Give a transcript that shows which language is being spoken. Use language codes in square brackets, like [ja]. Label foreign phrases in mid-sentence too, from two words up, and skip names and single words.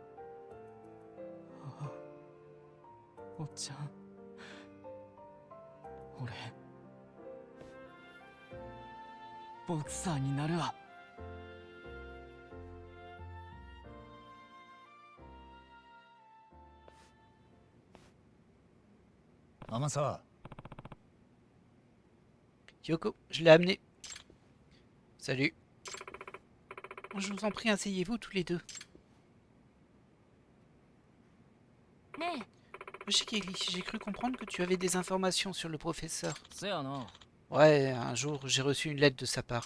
[ja] おっちゃん俺ボクサーになるわ。天沢 [fr] Kyoko, je l'ai amené. Salut. Je vous en prie, asseyez-vous tous les deux. [ja] ね [fr] Oshikiri, j'ai cru comprendre que tu avais des informations sur le professeur. [ja] せやな。 [fr] Ouais, un jour, j'ai reçu une lettre de sa part.